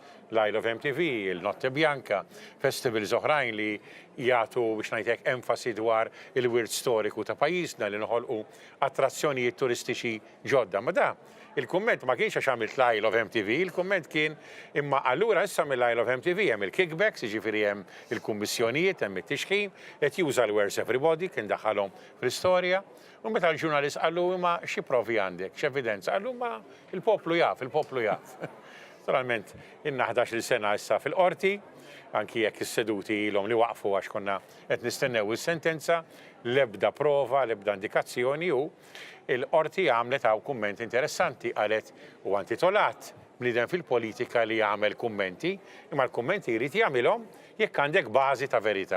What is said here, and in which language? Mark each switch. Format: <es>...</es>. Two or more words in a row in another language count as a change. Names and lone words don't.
<mt>L-Isle of MTV, il-Notte Bianca, festivals oħrajn li jagħtu biex ngħidlek enfasi dwar il-wirt storiku ta' pajjiżna li noħolqu attrazzjonijiet turistiċi ġodda. Ma da il-kumment ma kienx għax għamilt l-Isle of MTV, il-kumment kien imma allura issa mill-Isle of MTV hemm il-kickbacks, jiġifieri hemm il-kummissjonijiet, hemm it-tixħim, qed juża l-Where's Everybody kien daħalhom fl-istorja, u meta l-ġurnalist qallu ma xi provi għandek, x'evidenza, qallu ma il-poplu jaf, il-poplu jaf. Naturalment, inna 11 sena issa fil-qorti, anki jekk is-seduti ilhom li waqfu għax konna qed nistennew is-sentenza, l-ebda prova, l-ebda indikazzjoni u l-qorti għamlet hawn kummenti interessanti qalet u intitolat bniedem fil-politika li jagħmel kummenti, imma l-kummenti jrid jagħmilhom jekk għandek bażi ta' verità.</mt>